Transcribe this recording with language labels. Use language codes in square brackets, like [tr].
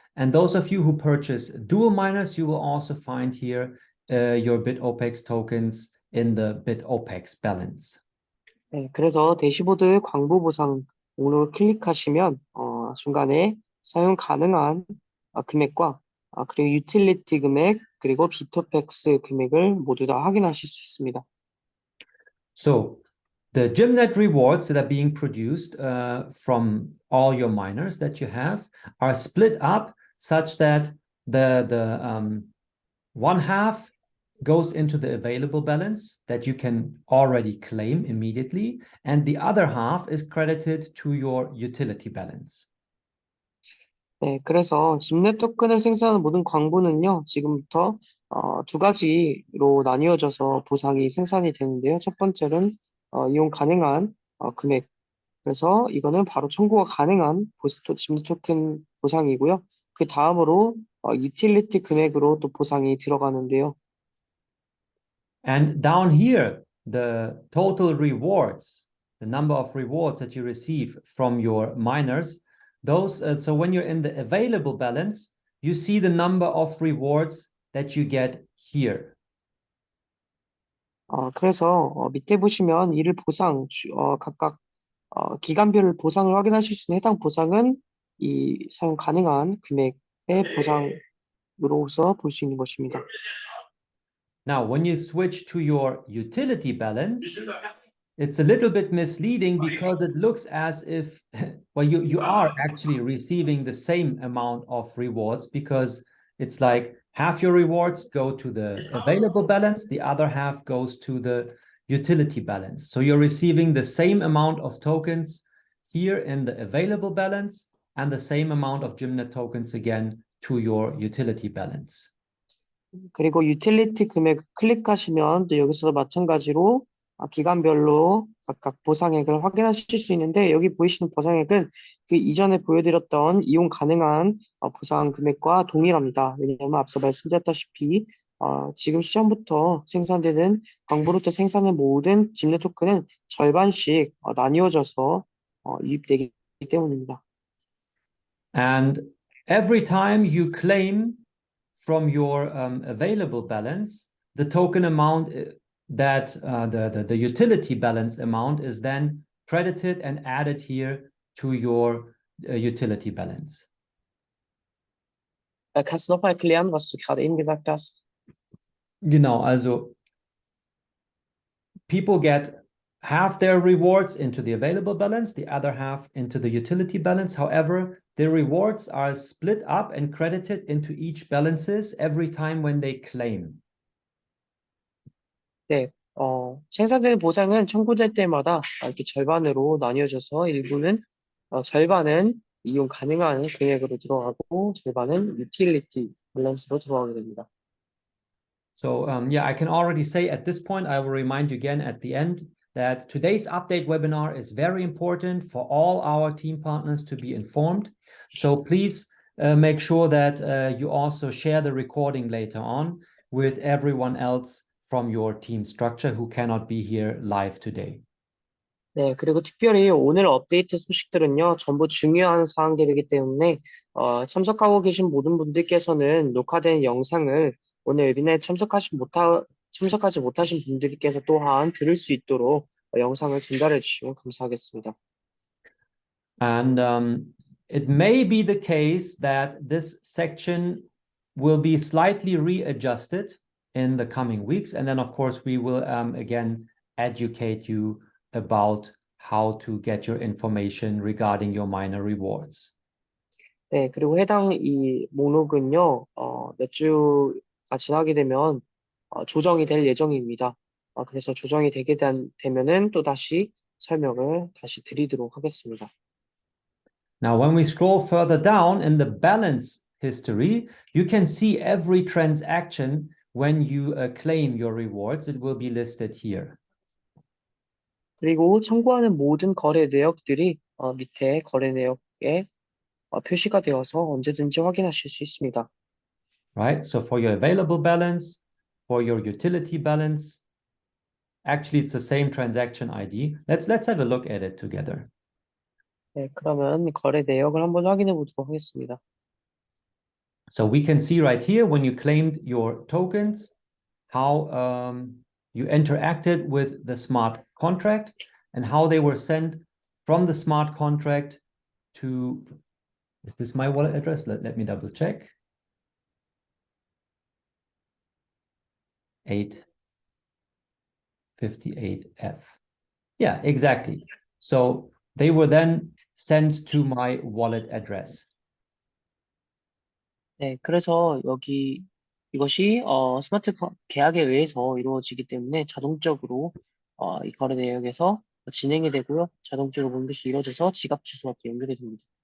[en] And those of you who purchase dual miners, you will also find here your Bitopex tokens in the Bitopex balance. [ko] 네, 그래서 대시보드 광부 보상 목록을 클릭하시면 중간에 사용 가능한 금액과 그리고 유틸리티 금액 그리고 비토펙스 금액을 모두 다 확인하실 수 있습니다. [en] So the Gymnet rewards that are being produced from all your miners that you have are split up such that the one half goes into the available balance that you can already claim immediately, and the other half is credited to your utility balance. [ko] 네, 그래서 집넷 토큰을 생산하는 모든 광부는요, 지금부터 두 가지로 나뉘어져서 보상이 생산이 되는데요. 첫 번째는 이용 가능한 금액. 그래서 이거는 바로 청구가 가능한 집넷 토큰 보상이고요. 그 다음으로 유틸리티 금액으로 또 보상이 들어가는데요. [en] And down here, the total rewards, the number of rewards that you receive from your miners, those, so when you're in the available balance, you see the number of rewards that you get here. [ko] 그래서 밑에 보시면 이를 각각 기간별 보상을 확인하실 수 있는 해당 보상은 이 사용 가능한 금액의 보상으로서 볼 수 있는 것입니다. [en] Now, when you switch to your utility balance, it's a little bit misleading because it looks as if, well, you are actually receiving the same amount of rewards, because it's like half your rewards go to the available balance, the other half goes to the utility balance. So you're receiving the same amount of tokens here in the available balance and the same amount of Gymnet tokens again to your utility balance. [ko] 그리고 유틸리티 금액 클릭하시면 또 여기서도 마찬가지로 기간별로 각각 보상액을 확인하실 수 있는데, 여기 보이시는 보상액은 그 이전에 보여드렸던 이용 가능한 보상 금액과 동일합니다. 왜냐하면 앞서 말씀드렸다시피 지금 시점부터 생산되는 광부로부터 생산된 모든 집넷 토큰은 절반씩 나뉘어져서 유입되기 때문입니다. [en] And every time you claim from your available balance, the token amount that the utility balance amount is then credited and added here to your utility balance. [de] Kannst du nochmal erklären, was du gerade eben gesagt hast? Genau, also [en] people get half their rewards into the available balance, the other half into the utility balance. However, the rewards are split up and credited into each balances every time when they claim. [ko] 네, 생산되는 보상은 청구될 때마다 이렇게 절반으로 나뉘어져서 일부는 절반은 이용 가능한 금액으로 들어가고 절반은 유틸리티 밸런스로 들어가게 됩니다. [en] So yeah, I can already say at this point, I will remind you again at the end that today's update webinar is very important for all our team partners to be informed. So please make sure that you also share the recording later on with everyone else from your team structure who cannot be here live today. [ko] 네, 그리고 특별히 오늘 업데이트 소식들은요, 전부 중요한 사항들이기 때문에 참석하고 계신 모든 분들께서는 녹화된 영상을 오늘 웨비나에 참석하지 못하신 분들께서 또한 들을 수 있도록 영상을 전달해 주시면 감사하겠습니다. [en] And it may be the case that this section will be slightly readjusted in the coming weeks. And then, of course, we will again educate you about how to get your information regarding your minor rewards. [ko] 네, 그리고 해당 이 목록은요, 몇 주가 지나게 되면 조정이 될 예정입니다. 그래서 조정이 되면은 또 다시 설명을 다시 드리도록 하겠습니다. [en] Now, when we scroll further down in the balance history, you can see every transaction when you claim your rewards. It will be listed here. [ko] 그리고 청구하는 모든 거래 내역들이 밑에 거래 내역에 표시가 되어서 언제든지 확인하실 수 있습니다. [en] Right? So for your available balance, for your utility balance, actually it's the same transaction ID. Let's have a look at it together. [ko] 네, 그러면 거래 내역을 한번 확인해 보도록 하겠습니다. [en] So we can see right here when you claimed your tokens, how you interacted with the smart contract and how they were sent from the smart contract to, is this my wallet address? Let me double check. 858F. Yeah, exactly. So they were then sent to my wallet address. [ko] 네, 그래서 이것이 스마트 계약에 의해서 이루어지기 때문에 자동적으로 이 거래 내역에서 진행이 되고요. 자동적으로 모든 것이 이루어져서 지갑 주소와 또 연결이 됩니다.